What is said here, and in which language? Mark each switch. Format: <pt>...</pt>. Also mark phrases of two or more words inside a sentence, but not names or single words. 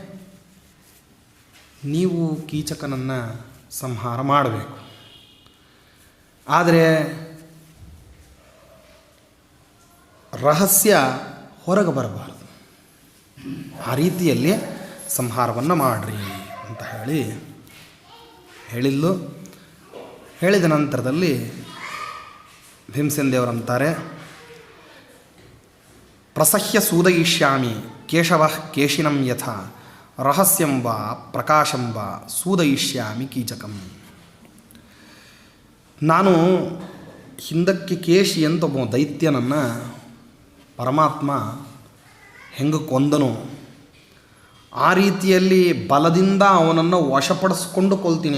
<kn>ನೀವು ಕೀಚಕನನ್ನು ಸಂಹಾರ ಮಾಡಬೇಕು, ಆದರೆ ರಹಸ್ಯ ಹೊರಗೆ ಬರಬಾರದು, ಆ ರೀತಿಯಲ್ಲಿ ಸಂಹಾರವನ್ನು ಮಾಡಿರಿ ಅಂತ ಹೇಳಿದ್ದು. ಹೇಳಿದ ನಂತರದಲ್ಲಿ ಭೀಮಸೇನ ದೇವರಂತಾರೆ,</kn> <sa>ಪ್ರಸಹ್ಯ ಸೂದಯಿಷ್ಯಾಮಿ ಕೇಶವ ಕೇಶಿನಂ ಯಥಾ ರಹಸ್ಯಂ ವಾ ಪ್ರಕಾಶಂ ವಾ ಸೂದಯಿಷ್ಯಾಮಿ ಕೀಚಕಂ.</sa> <kn>ನಾನು ಹಿಂದಕ್ಕೆ ಕೇಶಿ ಅಂತ ಒಬ್ಬ ದೈತ್ಯನನ್ನು ಪರಮಾತ್ಮ ಹೆಂಗೆ ಕೊಂದನು, ಆ ರೀತಿಯಲ್ಲಿ ಬಲದಿಂದ ಅವನನ್ನು ವಶಪಡಿಸ್ಕೊಂಡು ಕೊಲ್ತೀನಿ.</kn>